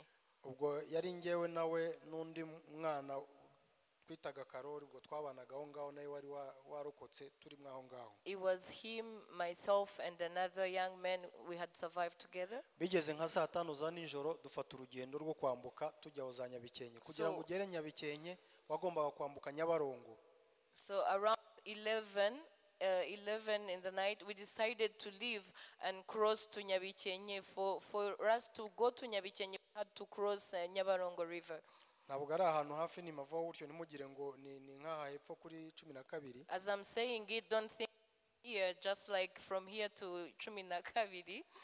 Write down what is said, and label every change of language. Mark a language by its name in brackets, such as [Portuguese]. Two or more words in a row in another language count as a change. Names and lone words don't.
[Kinyarwanda] ubwo yari ngewe nawe n'undi mwana twitaga Karori, ubwo twabanaga aho ngaho nawe wari warokotse turi mwaho ngaho. [English] It was him, myself, and another young man. We had survived together. [Kinyarwanda] bigeze nka saa 5 za nijoro dufata urugendo rwo kwambuka tujya aho za Nyabikenke. kugira ngo ugere Nyabikenke wagombaga kwambuka Nyabarongo. [English] So around 11 11 in the night, we decided to leave and cross to Nyabikenye. For us to go to Nyabikenye, we had to cross Nyabarongo River. As I'm saying it, don't think here, just like from here to Kabiri.